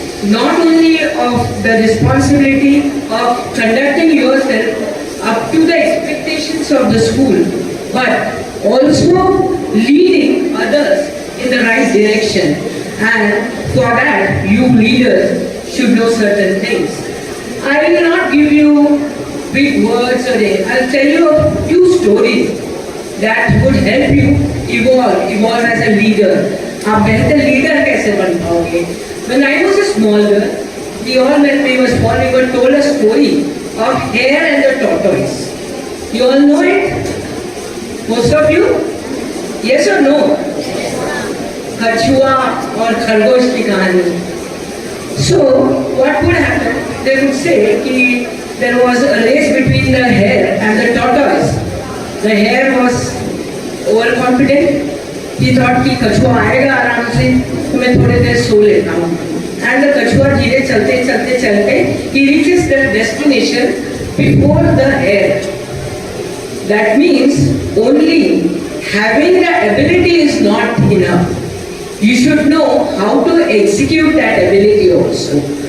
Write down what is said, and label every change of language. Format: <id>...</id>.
<en>Not only of the responsibility of conducting yourself up to the expectations of the school, but also leading others in the right direction. And for that, you leaders should know certain things. I will not give you big words or I'll tell you a few stories that would help you evolve as a leader.</en> <hi>आप बेहतर leader कैसे बन पाओगे?</hi> <en>When I was a small girl, we all when we were small, we were told a story of hare and the tortoise. You all know it? Most of you? Yes or no?</en> <hi>कछुआ और खरगोश की कहानी.</hi> <en>So what would happen? They would say that there was a race between the hare and the tortoise. The hare was overconfident. He thought</en> <hi>कि कछुआ आएगा आराम से तो मैं थोड़ी देर सो लेता हूँ.</hi> <en>And the</en> <hi>कछुआ धीरे चलते</hi> <en>he reaches the destination before the hare. That means only having the ability is not enough. You should know how to execute that ability also.</en>